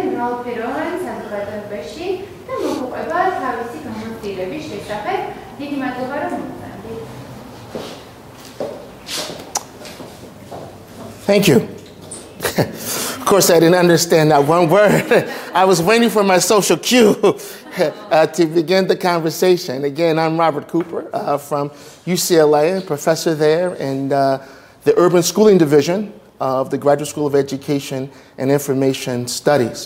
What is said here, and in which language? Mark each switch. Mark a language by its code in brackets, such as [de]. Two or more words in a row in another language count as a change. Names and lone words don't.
[ka] მრავალფეროვან საზოგადოებაში და მოგვიყვება თავისი გამოცდილების შესახებ. დიდი მადლობა რომ მოგწონდით. [en] Thank you. Of course, I didn't understand that one word. I was waiting for my social cue to begin the conversation. Again, I'm Robert Cooper from UCLA, a professor there in the Urban Schooling Division of the Graduate School of Education and Information Studies.